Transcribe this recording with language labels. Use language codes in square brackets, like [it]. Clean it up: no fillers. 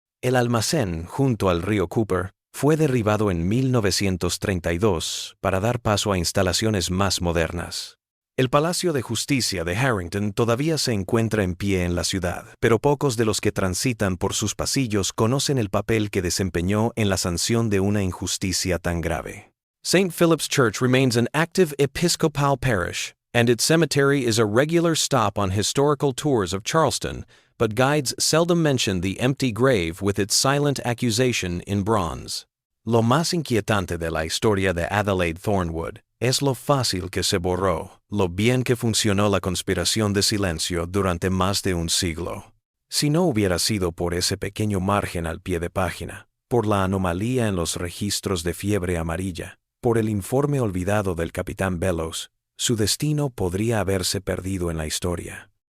[es] El almacén, junto al río Cooper, fue derribado en 1932 para dar paso a instalaciones más modernas. El Palacio de Justicia de Harrington todavía se encuentra en pie en la ciudad, pero pocos de los que transitan por sus pasillos conocen el papel que desempeñó en la sanción de una injusticia tan grave. [en] St. Philip's Church remains an active Episcopal parish, and its cemetery is a regular stop on historical tours of Charleston, but guides seldom mention the empty grave with its silent accusation in bronze. [es] Lo más inquietante de la historia de Adelaide Thornwood es lo fácil que se borró, lo bien que funcionó la conspiración de silencio durante más de un siglo. Si no hubiera sido por ese pequeño margen al pie de página, por la anomalía en los registros de fiebre amarilla, por el informe olvidado del capitán Bellows, su destino podría haberse perdido en la historia.